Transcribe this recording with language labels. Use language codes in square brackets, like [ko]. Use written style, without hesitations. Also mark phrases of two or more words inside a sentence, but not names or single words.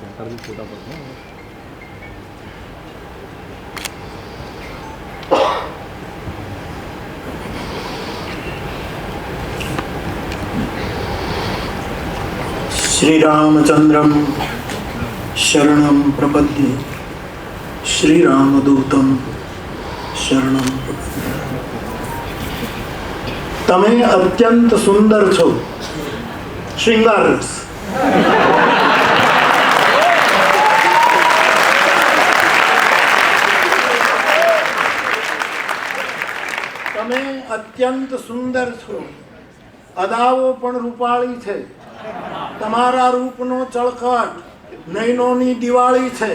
[sa] श्री रामचंद्रम शरणं प्रपद्ये, श्री रामदूतम शरणं प्रपद्ये। [gu] તમે અત્યંત સુંદર છો, શ્રૃંગાર રસ। તમે અત્યંત સુંદર છો, અદાઓ પણ રૂપાળી છે, તમારા રૂપનો ચળકટ નયનોની દિવાળી છે।